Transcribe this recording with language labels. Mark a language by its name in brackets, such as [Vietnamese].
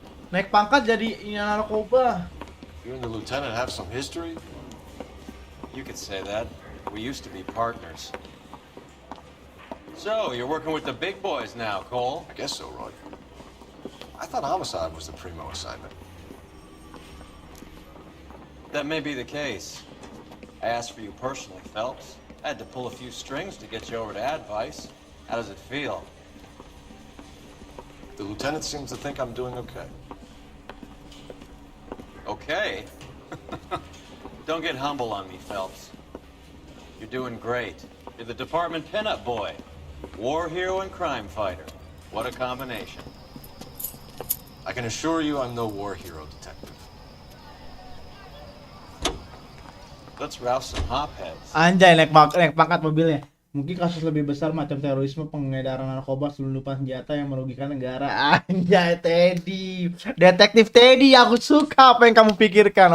[Indonesian] Naik pangkat jadi ini narkoba. [English] You and the lieutenant have some history? You could say that. We used to be partners. So, you're working with the big boys now, Cole? I guess so, Roy. I thought homicide was the primo assignment. That may be the case. I asked for you personally, Phelps. I had to pull a few strings to get you over to Ad Vice. How does it feel? The lieutenant seems to think I'm doing okay. Okay? Don't get humble on me, Phelps. You're doing great. You're the department pinup boy. War hero and crime fighter. What a combination. I can assure you I'm no war hero, detective. Let's rouse some hopheads. [Indonesian] Anjay, naik pangkat mobilnya. Mungkin kasus lebih besar macam terorisme, pengedaran narkoba, selundupan senjata yang merugikan negara. Anjay, Teddy. Detektif Teddy, aku suka apa yang kamu pikirkan.